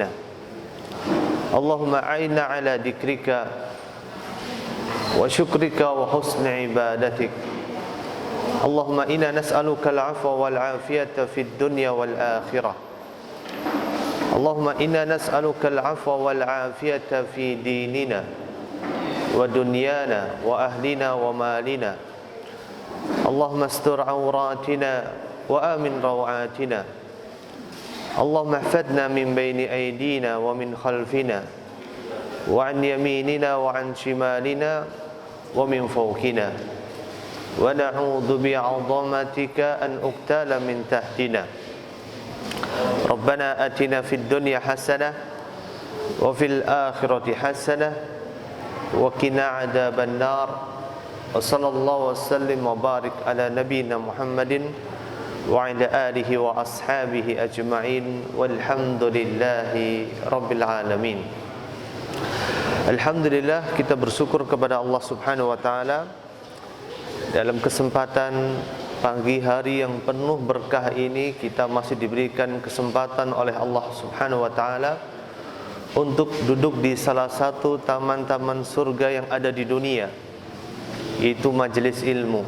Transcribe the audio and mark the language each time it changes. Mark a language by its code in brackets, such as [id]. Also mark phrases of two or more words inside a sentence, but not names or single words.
[ar] اللهم أعنا على ذكرك وشكرك وحسن عبادتك. اللهم إنا نسألك العفو والعافية في الدنيا والآخرة. اللهم إنا نسألك العفو والعافية في ديننا ودنيانا وأهلنا ومالنا. اللهم استر عوراتنا وآمن روعاتنا. اللهم احفظنا من بين أيدينا ومن خلفنا وعن أيماننا وعن شمائلنا ومن فوقنا. ونعوذ بعظمتك أن نغتال من تحتنا. ربنا آتنا في الدنيا حسنة وفي الآخرة حسنة وقنا عذاب النار. وصلى الله وسلم وبارك على نبينا محمد وعلى آله وأصحابه أجمعين والحمد لله رب العالمين. [id] Alhamdulillah, kita bersyukur kepada Allah [ar] سبحانه وتعالى [id] dalam kesempatan pagi hari yang penuh berkah ini. Kita masih diberikan kesempatan oleh Allah [ar] سبحانه وتعالى [id] untuk duduk di salah satu taman-taman surga yang ada di dunia, yaitu majelis ilmu.